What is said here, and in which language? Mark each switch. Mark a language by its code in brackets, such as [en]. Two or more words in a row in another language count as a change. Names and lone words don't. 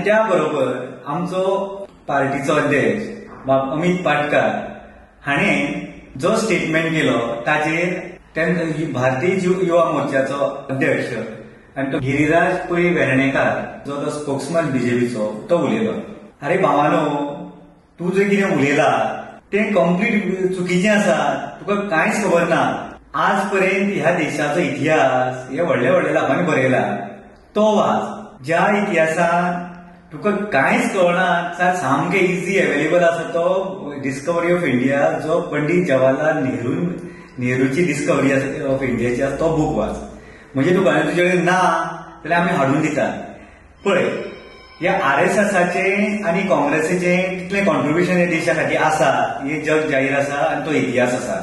[kok] त्या बरोबर आमचो पार्टीचो अध्यक्ष बाब अमित पाटकर हाणें जो स्टेटमेंट केलो ताचेर भारतीय युवा मोर्चाचो अध्यक्ष आणि तो गिरीराज पै वेर्णेकार जो तो स्पोक्समॅन बीजेपीचो तो उलयलो, अरे भावानो तू जे कितें उलयला तें कंप्लीट चुकीचें आसा, तुका कांयच खबर ना. आज पर्यंत ह्या देशाचो इतिहास हे व्हडल्या व्हडल्या लोकांनी बरयला, तो वाच. ज्या इतिहासान तुका कांयच कळना सामकें [en] easy available [kok] आसा तो डिस्कवरी ऑफ इंडिया, जो पंडित जवाहरलाल नेहरूची डिस्कवरी ऑफ इंडियाची आसा तो बूक वाच. म्हणजे तुका तुजे कडेन ना जाल्यार आमी हाडून दितात. पळय, ह्या आरएसएसाचे आणि काँग्रेसीचे कितले कॉन्ट्रिब्युशन ह्या देशा खातीर आसा हे जग जाहीर आसा आणि तो इतिहास आसा.